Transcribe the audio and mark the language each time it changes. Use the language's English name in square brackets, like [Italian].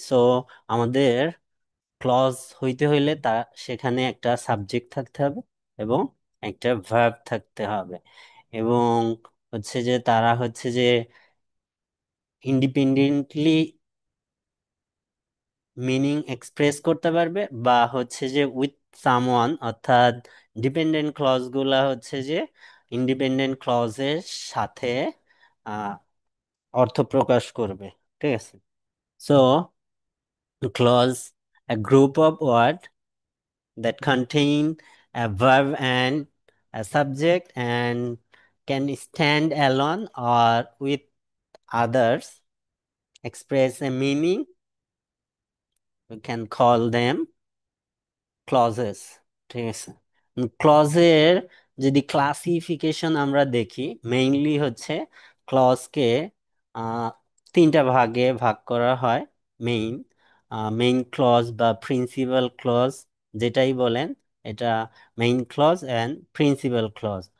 [Bangla] So আমাদের clause হইতে হইলে তা সেখানে একটা সাবজেক্ট থাকতে হবে এবং একটা ভার্ব থাকতে হবে, এবং হচ্ছে যে তারা হচ্ছে যে ইন্ডিপেন্ডেন্টলি মিনিং এক্সপ্রেস করতে পারবে, বা হচ্ছে যে উইথ সামওয়ান, অর্থাৎ ডিপেন্ডেন্ট ক্লজ গুলা হচ্ছে যে ইন্ডিপেন্ডেন্ট ক্লজের সাথে আহ, অর্থ প্রকাশ করবে। ঠিক আছে, so [English] clause, a group of words that contain a verb and a subject and can stand alone or with others, express a meaning. We can call them clauses. [Bangla] ঠিক আছে, ক্লজের যদি ক্লাসিফিকেশন আমরা দেখি, মেইনলি হচ্ছে ক্লজকে আহ তিনটা ভাগে ভাগ করা হয়। মেইন মেইন ক্লজ বা প্রিন্সিপাল ক্লজ, যেটাই বলেন, এটা main clause and principal clause.